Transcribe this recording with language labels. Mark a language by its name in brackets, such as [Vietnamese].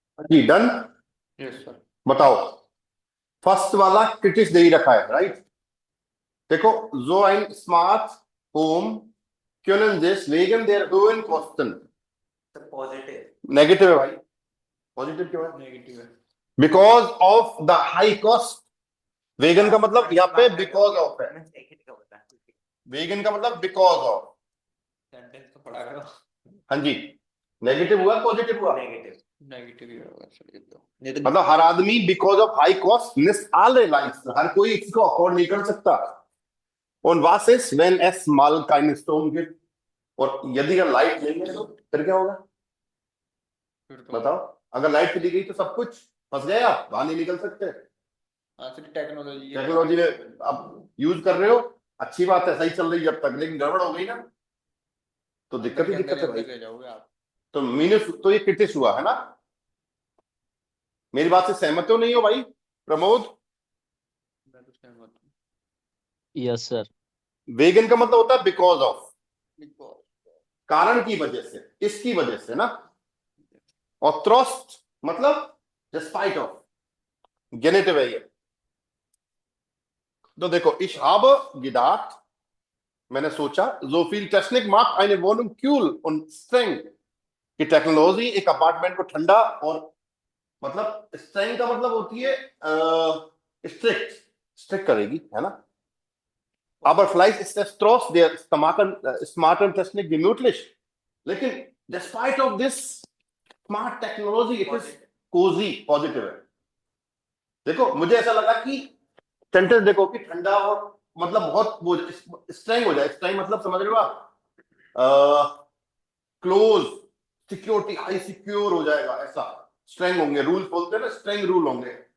[Hindi] जी done. [English] Yes sir. [Hindi] बताओ, first वाला क्रिटिस दे ही रखा है, राइट। देखो, [German] so ein smart home können deswegen der hohen Kosten। [Hindi] Sir positive. Negative है भाई, पॉजिटिव क्यों है? नेगेटिव है। Because of the high cost. Vegan का मतलब यहाँ पे बिकॉज ऑफ है, नेगेटिव होता है। वेगन का मतलब बिकॉज ऑफ। सेंटेंस तो पढ़ा करो। हाँ जी, नेगेटिव हुआ पॉजिटिव हुआ? नेगेटिव। नेगेटिव ही होगा सर, ये तो मतलब हर आदमी because of high cost miss [German] alle Leisten, [Hindi] हर कोई इसको अफोर्ड नहीं कर सकता। [German] Und was ist, wenn es mal keinen Strom gibt? [Hindi] और यदि अगर लाइट नहीं है तो फिर क्या होगा? फिर तो बताओ, अगर लाइट चली गई तो सब कुछ फंस गए, आप बाहर नहीं निकल सकते। टेक्नोलॉजी टेक्नोलॉजी में आप यूज कर रहे हो, अच्छी बात है, सही चल रही है जब तक, लेकिन गड़बड़ हो गई ना तो दिक्कत ही दिक्कत है भाई। ले जाओगे आप। तो मीनस तो ये क्रिटिस हुआ है ना। मेरी बात से सहमत हो नहीं हो भाई प्रमोद? मैं तो सहमत हूँ। Yes sir. वेगन का मतलब होता है बिकॉज ऑफ, [English] Because- [Hindi] कारण की वजह से, इसकी वजह से ना। और ट्रस्ट मतलब डिस्पाइट ऑफ, गेनेटिव है ये। तो देखो, [German] ich habe gedacht, [Hindi] मैंने सोचा, [German] so viel Technik macht eine Wohnung kühl und streng, [Hindi] कि टेक्नोलॉजी एक अपार्टमेंट को ठंडा और, मतलब स्ट्रेंग का मतलब होती है स्ट्रिक्ट, स्ट्रिक्ट करेगी, है ना। [German] Aber vielleicht ist der Trost der smarten Technik gemütlich, लेकिन [English] despite of this smart technology it is cozy, [Hindi] positive है। देखो, मुझे ऐसा लगा कि सेंटेंस देखो कि ठंडा और मतलब बहुत वो स्ट्रेंग हो जाए, स्ट्रेंग मतलब समझ रहे हो आप, क्लोज, सिक्योरिटी, हाई सिक्योर हो जाएगा, ऐसा स्ट्रेंग होंगे, रूल बोलते हैं ना, स्ट्रेंग रूल होंगे।